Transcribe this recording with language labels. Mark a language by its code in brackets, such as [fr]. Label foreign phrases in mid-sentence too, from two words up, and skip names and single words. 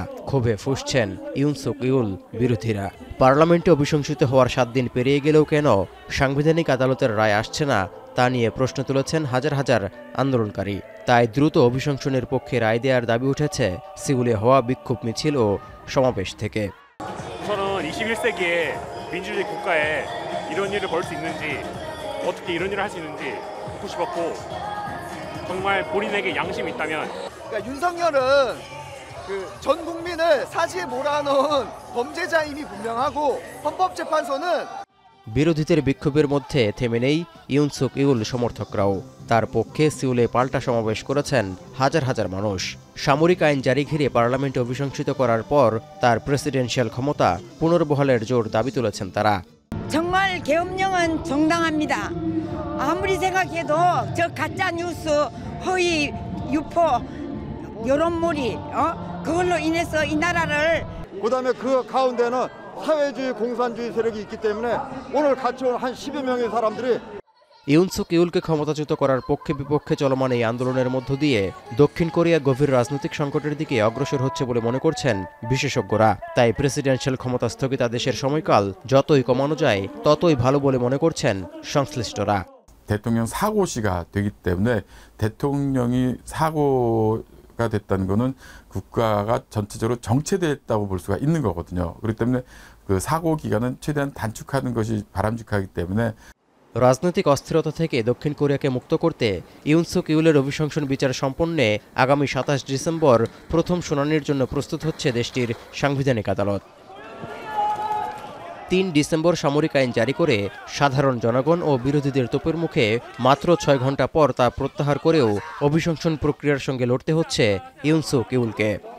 [bn] ক্ষোভে ফুঁসছেন ইউন সুক ইউল বিরোধীরা। পার্লামেন্টে অভিশংসিত হওয়ার 7 দিন পেরিয়ে গেলেও কেন সাংবিধানিক আদালতের রায় আসছে না তা নিয়ে প্রশ্ন তুলেছেন হাজার হাজার আন্দোলনকারী। তাই দ্রুত অভিশংসনের পক্ষে রায় দেওয়ার দাবি উঠেছে সিউলে হওয়া বিক্ষোভ মিছিল ও সমাবেশ থেকে। [ko] 저는 21세기에 민주주의 국가에 이런 일을 벌일 수 있는지 어떻게 이런 일을 할 수 있는지 묻고 싶었고 정말 본인에게 양심이 있다면 그러니까 윤석열은 전 국민을 사지에 몰아넣은 범죄자임이 분명하고 헌법재판소는 [bn] বিরোধীদের বিক্ষোভের মধ্যে থেমে নেই ইউন সুক ইউল সমর্থকরাও। তার পক্ষে সিউলে পাল্টা সমাবেশ করেছেন হাজার হাজার মানুষ। সামরিক আইন জারি ঘিরে পার্লামেন্টে অভিশংসিত করার পর তার প্রেসিডেন্সিয়াল ক্ষমতা পুনর্বহালের জোর দাবি তুলেছেন তারা। [ko] 정말 계엄령은 정당합니다. 아무리 생각해도 저 가짜 뉴스, 허위 유포, 여론몰이 그걸로 인해서 이 나라를 그다음에 그 가운데는 사회주의 공산주의 세력이 있기 때문에 오늘 같이 온 한 10여 명의 사람들이 [bn] ইউন সুক ইউলকে ক্ষমতাচ্যুত করার পক্ষে বিপক্ষে চলমান এই আন্দোলনের মধ্য দিয়ে দক্ষিণ কোরিয়া গভীর রাজনৈতিক সংকটের দিকে অগ্রসর হচ্ছে বলে মনে করছেন বিশেষজ্ঞরা। তাই প্রেসিডেন্সিয়াল ক্ষমতা স্থগিতাদেশের সময়কাল যতই কমানো যায় ততই ভালো বলে মনে করছেন সংশ্লিষ্টরা। [ko] 대통령 사고시가 되기 때문에 대통령이 사고가 됐다는 거는 국가가 전체적으로 정체됐다고 볼 수가 있는 거거든요. 그렇기 때문에 그 사고 기간은 최대한 단축하는 것이 바람직하기 때문에 [bn] রাজনৈতিক অস্থিরতা থেকে দক্ষিণ কোরিয়াকে মুক্ত করতে ইউন সুক ইউলের অভিশংসন বিচার সম্পন্নে আগামী 27 ডিসেম্বর প্রথম শুনানির জন্য প্রস্তুত হচ্ছে দেশটির সাংবিধানিক আদালত। 3 ডিসেম্বর সামরিক আইন জারি করে সাধারণ জনগণ ও বিরোধীদের তোপের মুখে মাত্র 6 ঘন্টা পর তা প্রত্যাহার করেও অভিশংসন প্রক্রিয়ার সঙ্গে লড়তে হচ্ছে ইউন সুক ইউলকে।